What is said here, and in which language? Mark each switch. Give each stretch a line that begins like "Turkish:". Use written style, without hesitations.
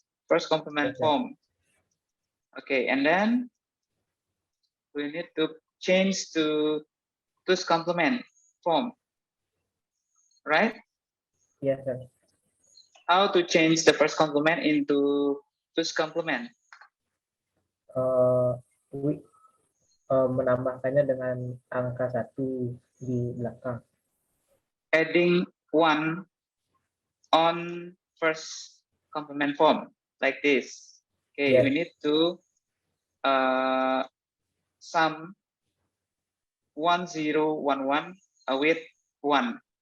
English: First complement form. Okay, and then we need to change to this complement form, right? Yes, sir. How to change the first complement into this complement? We
Indonesian: menambahkannya dengan angka 1 di belakang.
English: Adding 1 on first complement form like this. Okay, Yes. we need to sum 1, 0, 1, 1 with 1.